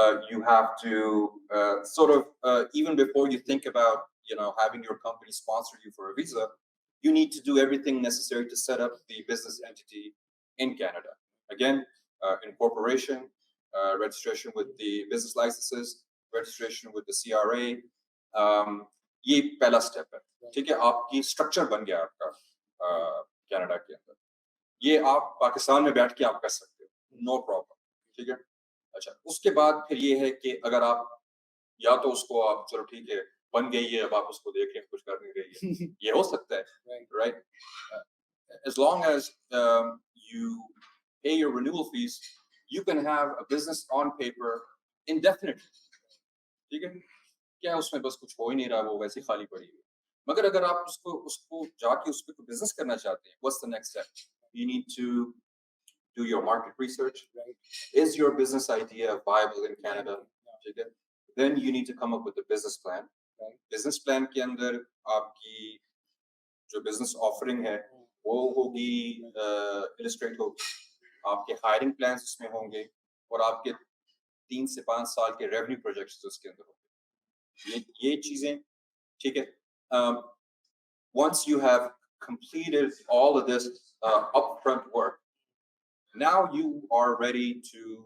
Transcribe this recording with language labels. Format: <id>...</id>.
<en>You have to sort of even before you think about having your company sponsor you for a visa, you need to do everything necessary to set up the business entity in Canada. Again, incorporation, registration with the business licenses, registration with the CRA.</en> <hi>ये पहला step है, ठीक है? आपकी structure बन गया आपका Canada के अंदर. ये आप पाकिस्तान में बैठ के आप कर सकते हो, नो प्रॉब्लम, ठीक है? अच्छा, उसके बाद फिर ये है कि अगर आप या तो उसको आप चलो ठीक है बन गई है, अब आप उसको देख लें, कुछ कर नहीं रही है, ये हो सकता है, right?</hi> <en>As long as you pay your renewal fees, you can have a business on paper indefinitely,</en> <hi>ठीक है? क्या उसमें बस कुछ हो ही नहीं रहा, वो वैसे खाली पड़ी हुई. मगर अगर आप उसको जाके उस पे बिजनेस करना चाहते हैं,</hi> <en>what's the next step? You need to do your market research. Is your business idea viable in Canada? Then you need to come up with a business plan.</en> <hi>Business plan के अंदर आपकी जो business offering है वो होगी, illustrate होगी, आपके hiring plans उसमें होंगे और आपके 3 से 5 साल के revenue projections उसके अंदर होंगे. ये चीजें, ठीक है?</hi> <en>Once you have completed all of this upfront work, now you are ready to</en>